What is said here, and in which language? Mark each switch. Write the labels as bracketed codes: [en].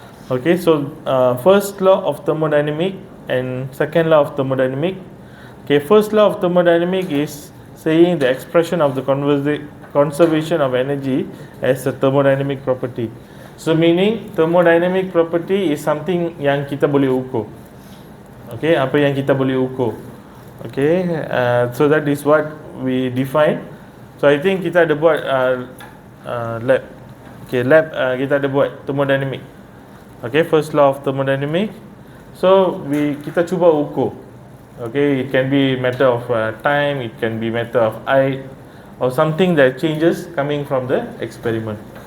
[en] Okay, so first law of thermodynamic and second law of thermodynamic. Okay, first law of thermodynamic is saying the expression of the conservation of energy as a thermodynamic property. So meaning thermodynamic property is something [ms] yang kita boleh ukur. Okay, apa yang kita boleh ukur. [en] Okay, so that is what we define. So I think [ms] kita ada buat lab. [en] Okay, lab [ms] kita ada buat [en] thermodynamic. Okay, first law of thermodynamic. So [ms] kita cuba ukur. [en] Okay, it can be matter of time, it can be matter of height, or something that changes coming from the experiment.